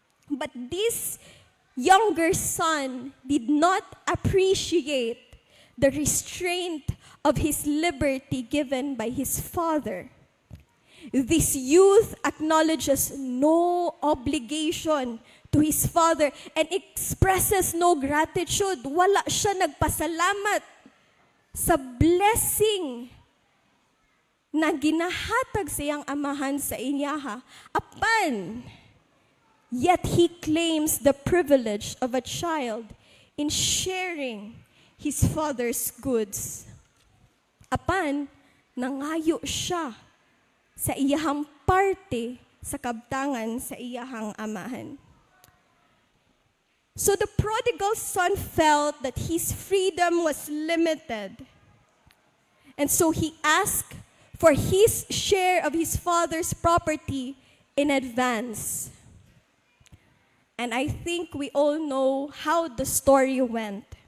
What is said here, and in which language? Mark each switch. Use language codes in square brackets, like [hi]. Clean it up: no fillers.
[en] But this younger son did not appreciate the restraint of his liberty given by his father. This youth acknowledges no obligation to his father and expresses no gratitude. [ceb] Wala siya nagpasalamat sa blessing na ginahatag sa iyang amahan sa inyaha. Apan, [en] yet he claims the privilege of a child in sharing his father's goods. [ceb] Apan, nangayo siya sa iyahang parte sa kabtangan sa iyahang amahan. [en] So the prodigal son felt that his freedom was limited. And so he asked for his share of his father's property in advance. And I think we all know how the story went.